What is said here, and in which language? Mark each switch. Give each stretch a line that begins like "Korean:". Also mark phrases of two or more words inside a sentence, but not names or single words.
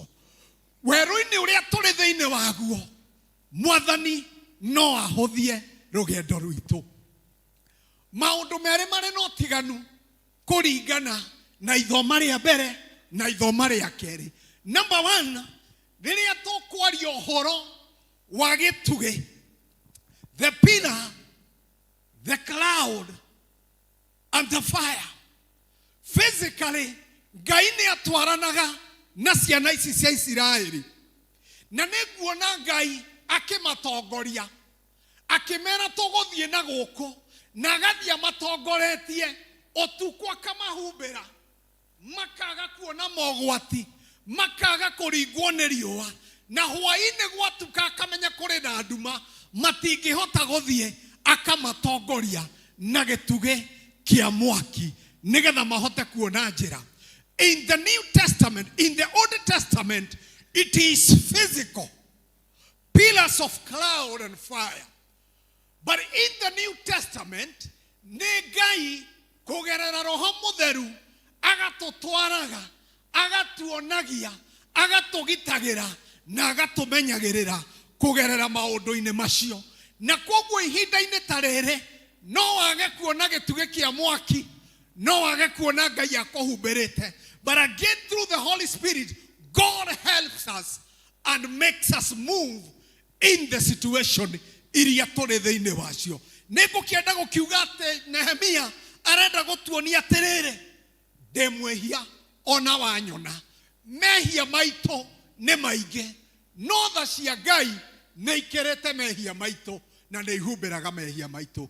Kikuyu: Werũ-inĩ ũrĩa tũrĩ thĩinĩ waguo Mwathani no ahũthie rũgendo rwitũ. Maũndũ merĩ marĩ na ũtiganu kũringana na ithoma rĩa mbere na ithoma rĩa kerĩ. Number 1, rĩrĩa tũkwaria ũhoro wa gĩtugĩ,
English: the pillar, the cloud and the fire, physically
Kikuyu: Ngai nĩ atwaranaga na ciana ici cia Isiraeli, na nĩguona Ngai akĩmatongoria akĩmera tũgũthiĩ na gũkũ, na agathiĩ amatongoretie ũtukũ akamahumbĩra, makaga kuona mogwati, makaga kũringwo nĩ riũa, na hwaĩ-inĩ gwatuka akamenya kũrĩ na nduma, matingĩhota gũthiĩ, akamatongoria na gĩtugĩ kĩa mwaki nigetha mahote kuona njira.
English: In the New Testament, in the Old Testament, it is physical. Pillars of cloud and fire. But in the New Testament,
Kikuyu: Negai kugerera Roho Mutheru agatutwaraga, agatuonagia, agatugitagira na agatumenyagirira kugerera maundu-ini macio. Na koguo ihinda-ini ta riri no wage kuona gituge kia mwaki, no wage kuona Ngai akuhumbirite.
English: But again, through the Holy Spirit, God helps us and makes us move in the situation
Kikuyu: iria turi thiini wacio. Nigukienda gukiuga ati Nehemia arenda gutuonia atiriri, ndi mwehia ona wanyona, mehia maito ni maingi, no tha cia Ngai ni ikirite mehia maito na ni ihumbiraga mehia maito.